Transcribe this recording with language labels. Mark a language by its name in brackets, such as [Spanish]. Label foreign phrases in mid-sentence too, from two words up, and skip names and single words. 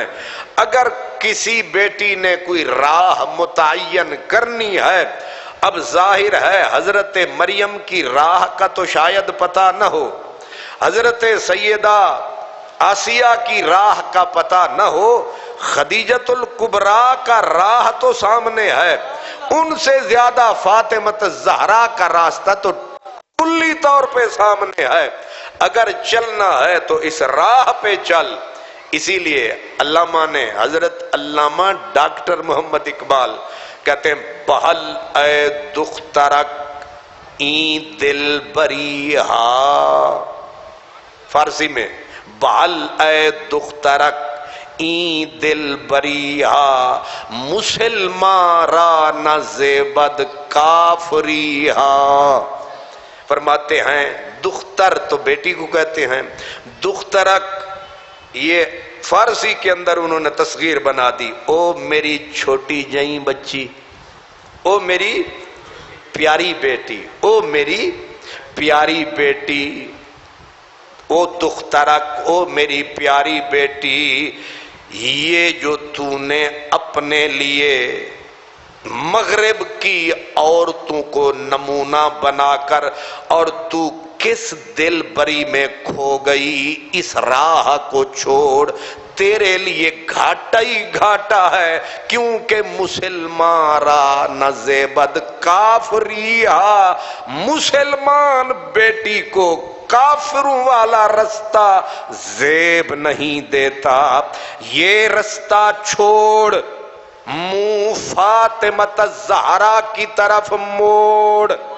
[Urdu] اگر کسی بیٹی نے کوئی راہ متعین کرنی ہے، اب ظاہر ہے حضرت مریم کی راہ کا تو شاید پتہ نہ ہو، حضرت سیدہ آسیہ کی راہ کا پتہ نہ ہو، خدیجۃ الکبریٰ کا راہ تو سامنے ہے، ان سے زیادہ فاطمہ الزہرا کا راستہ تو کلی طور پہ سامنے ہے۔ اگر چلنا ہے تو اس راہ پہ چل۔ اسی لیے علامہ نے، حضرت علامہ ڈاکٹر محمد اقبال کہتے ہیں [Persian] بہل اے دخترک این دل بری ہا، [Urdu] فارسی میں [Persian] بہل اے دخترک این دل بری ہا، مسلمان را نہ زیبد کافری ہا۔ [Urdu] فرماتے ہیں دختر تو بیٹی کو کہتے ہیں، دخترک یہ فارسی کے اندر انہوں نے تصغیر بنا دی، او میری چھوٹی جئی بچی، او میری پیاری بیٹی، او میری پیاری بیٹی، او دخترک، او میری پیاری بیٹی، یہ جو تو نے اپنے لیے مغرب کی عورتوں کو نمونہ بنا کر اور تو کس دل بری میں کھو گئی، اس راہ کو چھوڑ، تیرے لیے گھاٹا ہی گھاٹا ہے، کیونکہ [Persian] مسلمان را نہ زیبد کافریہ، [Urdu] مسلمان بیٹی کو کافروں والا رستہ زیب نہیں دیتا، یہ رستہ چھوڑ، منہ فاطمہ الزہرا کی طرف موڑ،